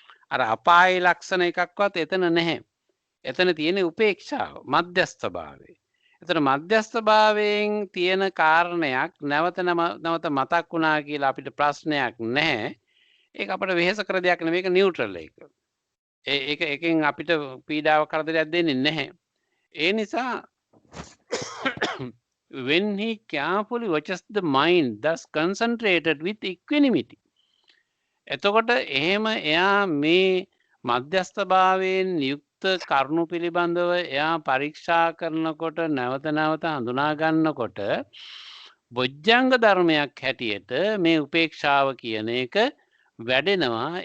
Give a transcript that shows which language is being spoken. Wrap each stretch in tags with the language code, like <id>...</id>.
<si>අර අපායේ ලක්ෂණ එකක්වත් එතන නැහැ. එතන තියෙන උපේක්ෂාව, මධ්‍යස්ථභාවය. එතන මධ්‍යස්ථභාවයෙන් තියෙන කාරණයක් නැවත නැවත මතක් වුණා කියලා අපිට ප්‍රශ්නයක් නැහැ. ඒක අපිට වෙහෙස කර දෙයක් නෙමෙයි, ඒක නියුට්‍රල් එක. ඒකෙන් අපිට පීඩාව කරදරයක් දෙන්නේ නැහැ. ඒ නිසා</si> <en>when he carefully watches the mind, thus concentrated with equanimity.</en> <si>එතකොට එහෙම එයා මේ මධ්‍යස්ථභාවයෙන් යුක්ත කරුණු පිළිබඳව එයා පරීක්ෂා කරනකොට, නැවත නැවත හඳුනා ගන්නකොට, බොජ්ජංග ධර්මයක් හැටියට මේ උපේක්ෂාව කියන එක වැඩෙනවා.</si>